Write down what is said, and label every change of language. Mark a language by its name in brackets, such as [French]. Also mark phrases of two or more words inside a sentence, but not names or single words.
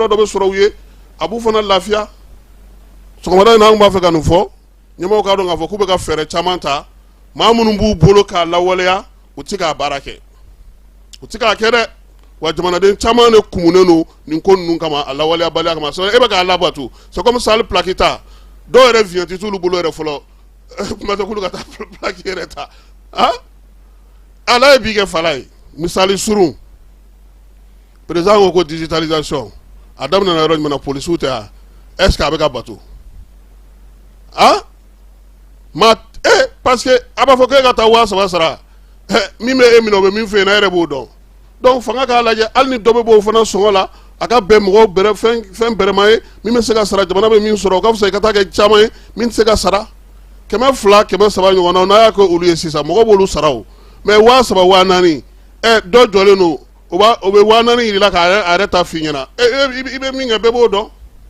[Bambara] dɔ bɛ sɔrɔ u ye a b'u fana lafiya sɔgɔmada in na an b'a fɛ ka nin fɔ ɲɛmɔgɔw k'a dɔn k'a fɔ k'u bɛ ka fɛɛrɛ caman ta maa minnu b'u bolo k'a lawaleya u tɛ k'a baara kɛ u tɛ k'a kɛ dɛ wa jamanaden caman de kumunen don nin ko ninnu kama a lawaleyabaliya kama e bɛ k'a labato [French] c'est comme ça [Bambara] hali plaki ta dɔw yɛrɛ viɲɛ tɛ t'olu bolo yɛrɛ fɔlɔ kuma tɛ k'olu ka taa plaki yɛrɛ ta ala ye bi kɛ fala ye misali surun président ko digitalisation a daminɛna yɔrɔ jumɛn na polisiw tɛ yan [French] est ce que [Bambara] a bɛ ka bato [French] parce que [Bambara] a b'a fɔ k'e ka taa 3,000 sara min bɛ e minɛ o bɛ min fɛ yen na e yɛrɛ b'o dɔn donc fanga k'a lajɛ hali ni dɔ bɛ bɔ o fana sɔngɔ la a ka bɛn mɔgɔw bɛrɛ fɛn bɛrɛma ye min bɛ se ka sara jamana bɛ min sɔrɔ o ka fisa i ka taa kɛ caman ye min tɛ se ka sara 200 300 ɲɔgɔn na n'a y'a kɛ olu ye sisan mɔgɔw b'olu sara o mais 3,000 4,000 dɔ jɔlen don o bɛ 4,000 yir'i la k'a yɛrɛ ta f'i ɲɛna i bɛ min kɛ bɛɛ b'o dɔn